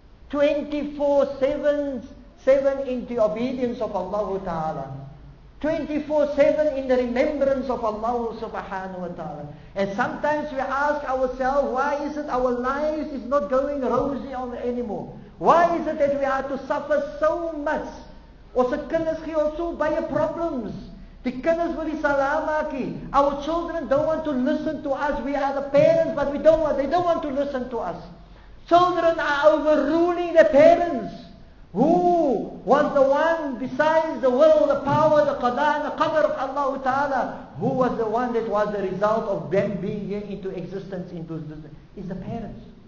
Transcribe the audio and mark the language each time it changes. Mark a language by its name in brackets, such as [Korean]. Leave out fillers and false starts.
[English] 24/7 in the obedience of Allah ta'ala. 24/7 in the remembrance of Allah subhanahu wa ta'ala. And sometimes we ask ourselves, why is it our lives is not going rosy anymore? Why is it that we have to suffer so much? [Afrikaans] Ons kinders gee ons so baie problems. Die kinders wil nie salaam maak nie. [English] Our children don't want to listen to us. We are the parents, but they don't want to listen to us. Children are overruling the parents. Who was the one besides the will, the power, the qada and the qadr of Allah Ta'ala? Who was the one that was the result of them being here into existence, is the parents.